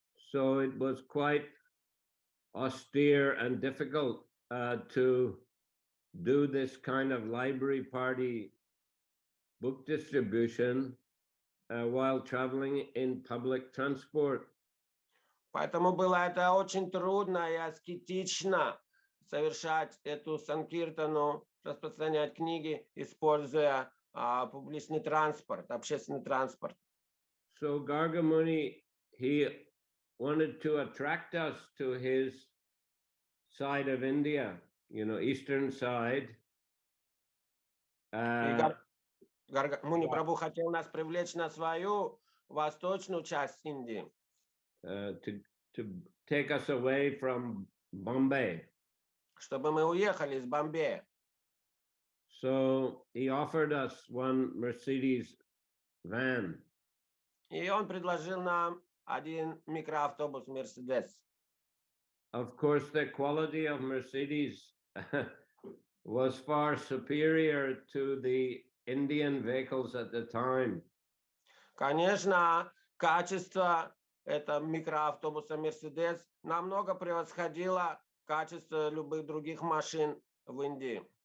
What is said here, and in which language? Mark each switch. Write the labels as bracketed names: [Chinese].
[English] So it was quite austere and difficult to do this kind of library party book distribution while traveling in public transport. [Russian] Поэтому было это очень трудно и аскетично совершать эту санкиртану, распространять книги, используя публичный транспорт, общественный транспорт. [English] So Gargamuni, he wanted to attract us to his side of India, eastern side. [Russian] Муни Прабху хотел нас привлечь на свою восточную часть Индии. [English] To take us away from Bombay. [Russian] Чтобы мы уехали из Бомбея. [English] So he offered us one Mercedes van. [Russian] И он предложил нам один микроавтобус Mercedes. [English] Of course, the quality of Mercedes was far superior to the Indian vehicles at the time. [Russian] Конечно, качество этого микроавтобуса Mercedes намного превосходило качество любых других машин в Индии.